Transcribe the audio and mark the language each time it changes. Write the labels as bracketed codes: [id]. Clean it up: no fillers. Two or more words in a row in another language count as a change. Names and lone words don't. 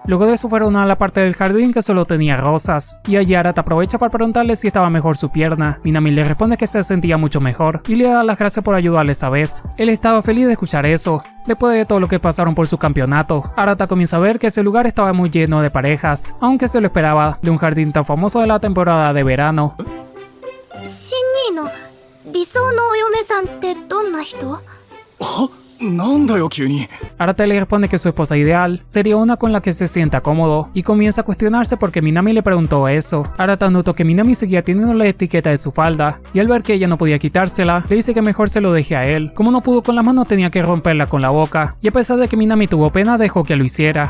[es] Luego de eso fueron a la parte del jardín que solo tenía rosas y allí Arata aprovecha para preguntarle si estaba mejor su pierna. Minami le responde que se sentía mucho mejor y le da las gracias por ayudarle esa vez. Él estaba feliz de escuchar eso. Después de todo lo que pasaron por su campeonato, Arata comienza a ver que ese lugar estaba muy lleno de parejas, aunque se lo esperaba de un jardín tan famoso de la temporada de verano. [ja] シンニーの理想のお嫁さんってどんな人？なんだよ急に。 [es] Arata le responde que su esposa ideal sería una con la que se sienta cómodo y comienza a cuestionarse porque Minami le preguntó eso. Arata notó que Minami seguía teniendo la etiqueta de su falda y al ver que ella no podía quitársela, le dice que mejor se lo deje a él. Como no pudo con las manos tenía que romperla con la boca y a pesar de que Minami tuvo pena dejó que lo hiciera.